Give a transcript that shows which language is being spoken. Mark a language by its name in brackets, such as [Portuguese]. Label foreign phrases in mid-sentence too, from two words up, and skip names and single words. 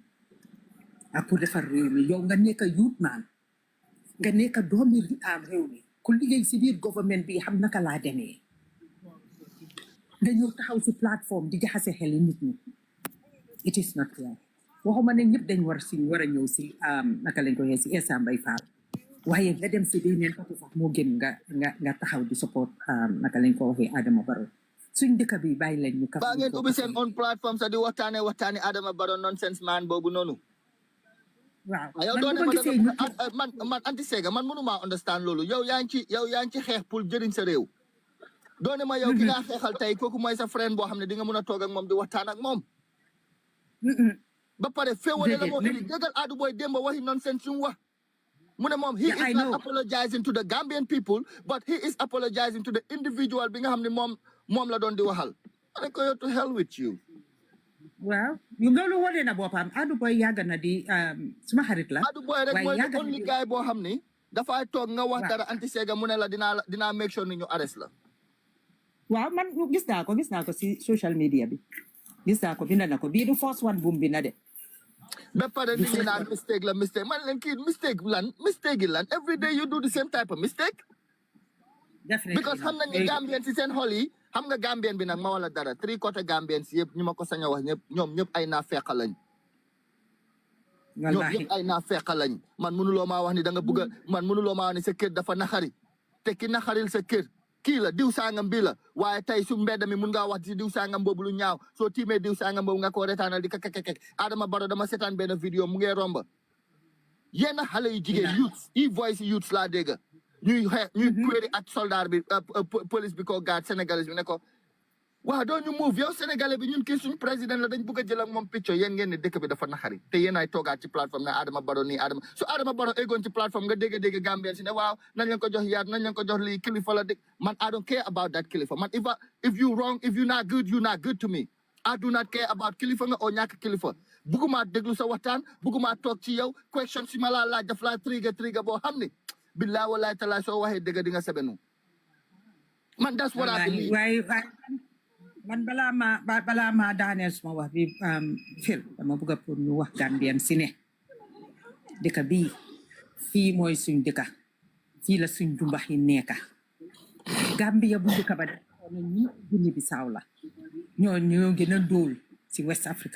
[Wolof] ak pour defar réew mi yow nga nekk youth man nga nekk doomi réew mi ku liggéey si biir government bi xam naka laa demee nga ñëw taxaw si plateforme di jaxase xel nit ñi [English] it is not fair [Wolof] waxuma ne ñëpp dañ war a ñëw si naka lañ ko waxee si Essa Mbay Fall waaye nga dem si beneen côté sax moo gën nga taxaw di support naka lañ ko waxee Adama Barrow suñ dëkk bi bàyyi leen ñu ba ngeen ubbi seen [English] on platform [Wolof] sa di waxtaane Adama Barrow nonsense man boobu noonu waaw yow doone man anti sega man mënuma understand loolu yow yaa ngi ci xeex pour jëriñ sa réew doone ma yow ki nga xeexal tey kooku mooy sa friend boo xam ne di nga mën a toog ak moom di waxtaan ak moom ba pare féewale la moo indi déggal Adou Boy démb waxi nonsense yu mu wax mu ne moom [English] he is not apologizing to the Gambian people but he is apologizing to the individual [Wolof] bi nga xam ne moom la doon di waxal ma ne ko yow [English] to hell with you [Wolof] waaw loolu wane na boppam Adou Boy yàgg na di suma xarit la Adou Boy rek mooy [English] the only guy [Wolof] boo xam ni dafay toog nga wax dara anti sega mu ne la dinaa [English] make sure [Wolof] ni ñu arrest la waaw man gis naa ko si [English] social media [Wolof] bi gis naa ko bind na ko bii du [English] first one [Wolof] boom bi na de ba pare nit ñi naan mistake man leen kii mistake lan [English] every day you do the same type of mistake [Wolof] definitely because xam nañ ne Gambien si seen xol yi xam nga Gambien bi nag ma wala dara [English] three quarter [Wolof] Gambien si yëpp ñu ma ko sañ a wax ñoom ñëpp ay naa feqa lañ ñoom ñëpp ay naa feqa lañ man mënuloo maa wax ni da nga bëgg man mënuloo maa wax ni sa kër dafa naxari te ki naxaril sa kër kii la diw sangam bii la waaye tey su mbedd mi mun ngaa wax ci diw sangam boobu lu ñaaw soo tiimee diw sangam boobu nga ko retaanal di kakakakak Adama Barrow dama seetaan benn vidéo mu ngee romba yenn xale yu jigéen [English] voice youths [Wolof] laa dégg ñuy query ak soldat bi police bi ko gaat sénégalais bi ne ko waaw doo ñu move yow sénégalais bi ñun kii suñu président la dañ bëgg a jël ak moom picture yéen ngeen ne dëkk bi dafa naxari te yéen ay toogaat ci plateforme ne Adama Barrow nii su Adama Barrow eggoon ci plateforme nga dégg Gambien si ne waaw nañ leen ko jox yaat nañ leen ko jox lii kilifa la dëkk man [English] I don't care about that [Wolof] kilifa man [English] if you wrong if you not good you not good to me I do not care about [Wolof] kilifa nga oo ñàkk kilifa bugguma déglu sa waxtaan bugguma toog ci yow question si ma laa laaj daf laa trigger boo xam ne [Arabic] billahi wallahi [Wolof] taala soo waxee dëgg di nga sebenu man [English] that's what I believe [Wolof] man balaa ma daaneel suma wax bi fil dama bëgg pour ñu wax Gambien si ne dëkk bii fii mooy suñ dëkka fii la suñ jumbax yi nekka Gambia bu dëkk ba na ñi Guinée Bissau la ñoo gën a dóol si West Africa